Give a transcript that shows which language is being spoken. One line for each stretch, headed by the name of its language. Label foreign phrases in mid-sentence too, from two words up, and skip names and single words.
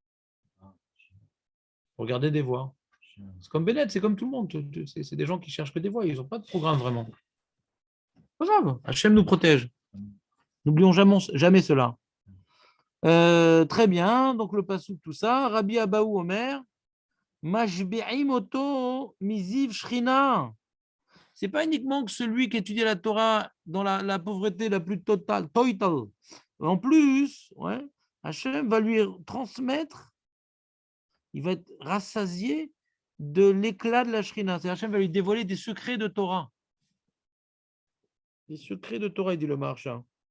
French: Pour garder des voix. C'est comme Bennett, c'est comme tout le monde. C'est des gens qui cherchent que des voix. Ils n'ont pas de programme vraiment. Pas grave. Hachem nous protège. N'oublions jamais cela. Très bien. Donc, le passou, tout ça.
Hebrew: רבי אבהו אומר. משביעים אותו מזיו שכינה.
French: C'est pas uniquement que celui qui étudie la Torah dans la pauvreté la plus totale. En plus, ouais, Hachem va lui transmettre, il va être rassasié de l'éclat de la Shrina. Hachem va lui dévoiler des secrets de Torah. Des secrets de Torah, il dit le Maharsha.